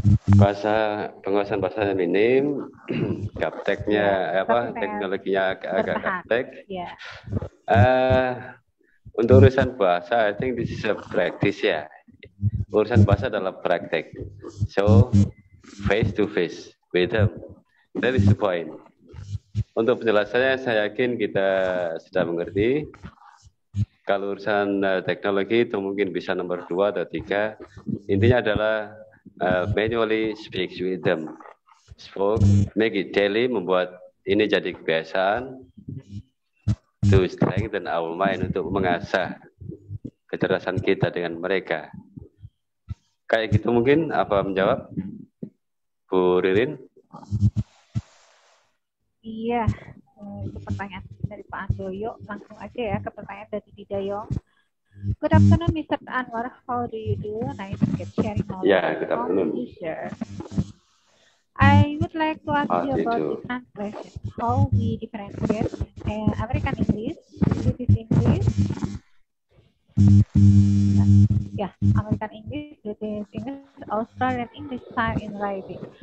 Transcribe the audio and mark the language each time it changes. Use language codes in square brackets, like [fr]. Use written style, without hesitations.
[id] Penguasaan bahasanya minim, gapteknya teknologinya agak gaptek. [en] Yeah. [id] Untuk urusan bahasa, [en] I think this is a practice ya. [id] Urusan bahasa adalah praktek. [en] So face to face with them. That is the point. [id] Untuk penjelasannya, saya yakin kita sudah mengerti. Kalau urusan teknologi itu mungkin bisa nomor 2 atau 3. [en] Intinya adalah manually speak with them. Make it daily, [id] membuat ini jadi kebiasaan. [en] To strengthen our mind, [id] untuk mengasah kecerdasan kita dengan mereka. Kayak gitu mungkin, apa menjawab? Bu Ririn? Iya, itu pertanyaan dari Pak Andoyo. Langsung aja ya ke pertanyaan dari Didayong. [en] Good afternoon, Mr. Anwar. How do you do? Nice to get sharing knowledge. Yeah, good afternoon. I would like to ask you about the translation. How we differentiate American English, British English, American English, British English, Australian English style in writing.